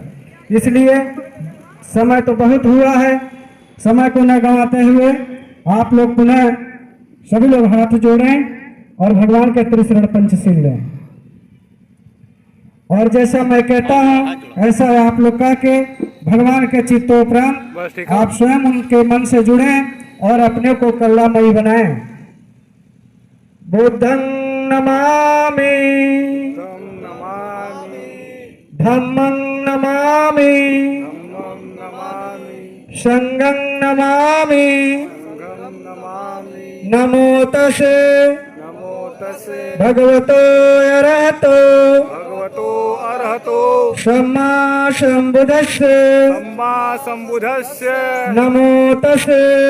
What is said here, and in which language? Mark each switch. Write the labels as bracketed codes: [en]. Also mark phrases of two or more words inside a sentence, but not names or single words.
[hi] इसलिए समय तो बहुत हुआ है, समय को न गंवाते हुए आप लोग पुनः सभी लोग हाथ जोड़ें और भगवान के त्रिशरण पंचशील लें। और जैसा मैं कहता हूँ ऐसा आप लोग कह के भगवान के चित्तोपरांत आप स्वयं उनके मन से जुड़ें और अपने को करुणामयी बनाएं। [pi] बुद्धं नमामि, धम्मं नमामि, संघं नमामि, नमो तस्से भगवतो अरहतो सम्मा संबुद्धस्से नमो तस्से